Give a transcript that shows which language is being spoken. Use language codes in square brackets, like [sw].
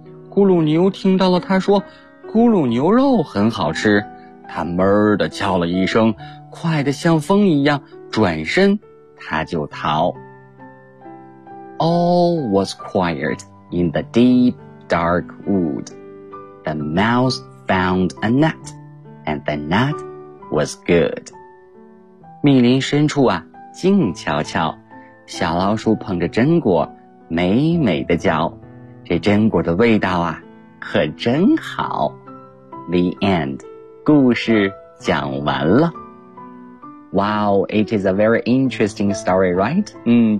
[zh] 咕噜牛听到了他说咕噜牛肉很好吃，他闷地叫了一声，快得像风一样，转身他就逃。 [en] All was quiet in the deep dark wood. The mouse found a nut, and the nut was good. [zh] 密林深处啊，静悄悄，小老鼠捧着榛果美美的嚼，这榛果的味道啊，可真好。 [en] The end, [zh] 故事讲完了。 [en] Wow, it is a very interesting story, right?